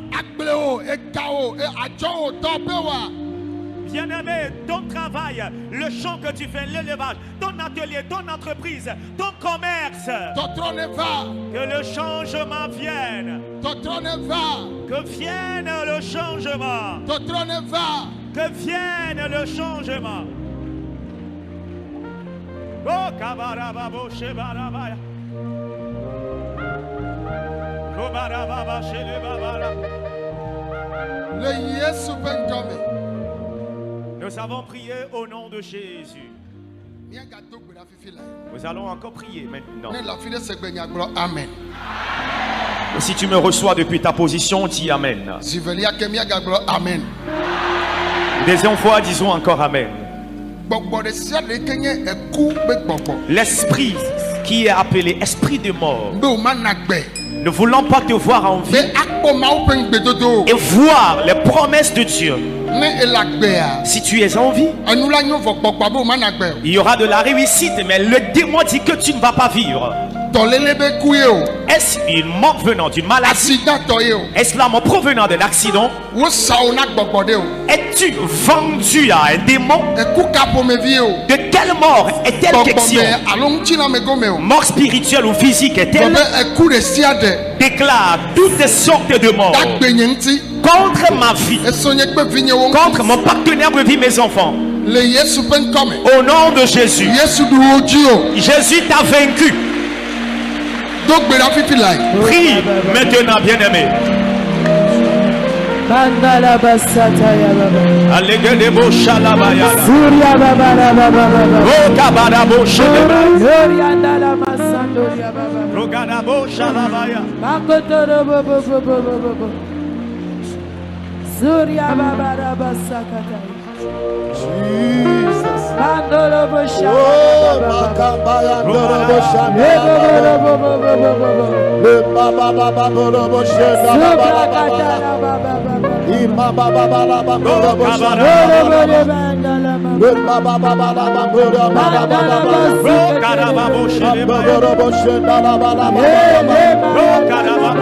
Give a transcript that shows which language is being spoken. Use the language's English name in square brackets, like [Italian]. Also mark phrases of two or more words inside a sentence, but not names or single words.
[Ewe] egble o ega o adzɔ o tɔ pe wa. [French] Bien-aimé, ton travail, le champ que tu fais, l'élevage, ton atelier, ton entreprise, ton commerce. [Ewe] Tɔtrɔ ne va. [French] Que le changement vienne. [Ewe] Tɔtrɔ ne va. [French] Que vienne le changement. [Ewe] Tɔtrɔ ne va. [French] Que vienne le changement. Oh, kabarababo shebarabaya. Kobarababa shebabara. [Ewe] Le Yesu ƒe ŋkɔme. [French] Nous avons prié au nom de Jésus. [Ewe] Míagado gbe ɖa fifi la. [French] Nous allons encore prier maintenant. [Ewe] Ne le afi ɖe se gbe nya gblɔ amen. [French] Et si tu me reçois depuis ta position, dis Amen. [Ewe] Zivelia ke míagagblɔ amen. [French] Deuxième fois, disons encore Amen. [Ewe] Gbɔgbɔ ɖe sia ɖe ke nye eku be gbɔgbɔ. [French] L'esprit qui est appelé esprit de mort, [Ewe] Be o ma na gbe. [French] ne voulons pas te voir en [Ewe] Be [French] vie [Ewe] akpɔ Mawu ƒe ŋugbedodo. [French] et voir les promesses de Dieu. [Ewe] Ne ele agbea. [French] Si tu es en vie, [Ewe] Enu la nyo vɔ gbɔgbɔ be o ma na gbe. [French] il y aura de la réussite, mais le démon dit que tu ne vas pas vivre. [Ewe] Tɔlele be ku ye o. [French] Est-ce une mort venant d'une maladie? [Ewe] Accident tɔ ye o. [French] Est-ce la mort provenant de l'accident? [Ewe] Wo sa o na gbɔgbɔ de o. [French] Es-tu vendu à un démon? [Ewe] Eku ka ƒomevi ye o. [French] De quelle mort est-elle [Ewe] Gbɔgbɔ [French] question? [Ewe] me alo ŋutiname gome o. [French] Mort spirituelle ou physique est-elle? [Ewe] Be eku ɖe sia ɖe. [French] Déclare toutes sortes de morts [Ewe] Dagbe nye ŋuti. [French] contre ma vie, [Ewe] Esonye kpe vinyewo ŋuti. [French] contre mon partenaire de vie, mes enfants. [Ewe] Le Yesu ƒe ŋkɔme. [French] Au nom de Jésus, [Ewe] Yesu ɖu wo dzi o. [French] Jésus t'a vaincu. [Ewe] Do gbe ɖa fifi la. [French] Prie maintenant, bien-aimé. Mandala basata ya baba. Allegedebo shalabaya. Surya baba baba baba. O kabadabo shalabaya. Surya ndala masando ya baba. Rogadabo shalabaya. Makotoro bobo bobo bobo. Surya baba basakata. Jesus. Mandolo Oh, boshaba. Makambaya Ndorobo Ebo Shanda. bobo bobo bobo. Le Baba Baba Ndorobo Shanda. Subra katara baba baba. Ima Baba Baba Ndorobo Shanda. Olo bole bandala mama. Le Baba Baba Ndorobo Mandala Shanda. Rogadabo shalabaya. Ndorobo Shanda. Rogadabo